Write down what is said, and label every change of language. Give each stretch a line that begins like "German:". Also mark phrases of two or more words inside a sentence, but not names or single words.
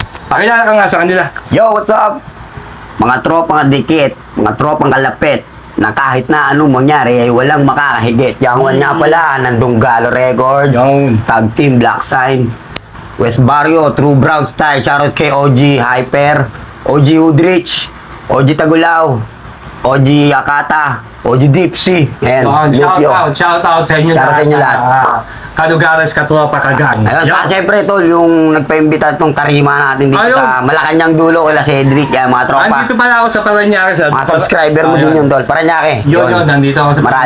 Filipino: Boss, pakilala ka nga sa kanila.
English: Yo, what's up?
Filipino: Mga tropang dikit, mga tropang kalapit, na kahit na anong mangyari ay walang makakahigit. Young One nga pala, ng Dunggalo Records, Yung Tag Team Black Sign, West Barrio, True Brown Style, shoutout kay OG Hyper, OG Udrich, OG Tagulaw, OG Akata, OG Dipsy. Ayan, shoutout sa inyo Shoutout sa inyo lahat. Kalugares, katropa, kagang. Ayun, saka siyempre tol, yung nagpaimbita itong tarima natin dito Ayun. sa Malacanang dulo kila Cedric, yan mga tropa. Andito pala ako sa Paranaque. Mga subscriber mo din yun tol, Paranaque. Yun, nandito ako sa Marali.